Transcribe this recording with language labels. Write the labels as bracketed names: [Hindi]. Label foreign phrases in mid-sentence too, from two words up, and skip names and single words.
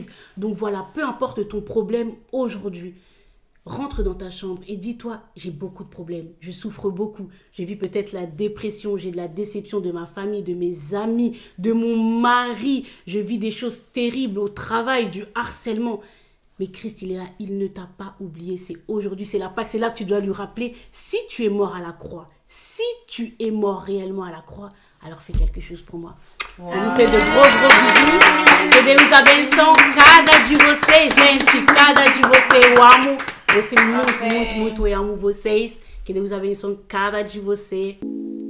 [French] Donc voilà, peu importe ton problème aujourd'hui, rentre dans ta chambre et dis-toi, j'ai beaucoup de problèmes, je souffre beaucoup, j'ai vu peut-être la dépression, j'ai de la déception de ma famille, de mes amis, de mon mari, je vis des choses terribles au travail, du harcèlement. Mais Christ, il est là, il ne t'a pas oublié, c'est aujourd'hui, c'est la Pâque, c'est là que tu dois lui rappeler, si tu es mort à la croix, si tu es mort réellement à la croix, alors fais quelque chose pour moi. Wow. On vous fait de gros bisous. [Portuguese] Que Deus abençoe cada de vocês, gente, cada de vocês. Eu amo você muito, muito, muito. Eu amo vocês. Que Deus abençoe cada de vocês.